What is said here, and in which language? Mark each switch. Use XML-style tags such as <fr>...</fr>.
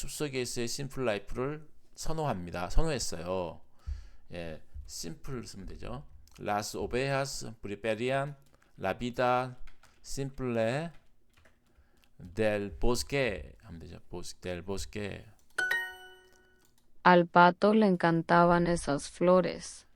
<ko>숲속에서의</ko> <en>simple life를</en> <ko>선호했어요. 예, simple 쓰면 되죠.</ko> <es>Las ovejas preferían la vida simple del bosque</es> <ko>하면 되죠.</ko> <es>del bosque. Al pato le encantaban esas flores.</es>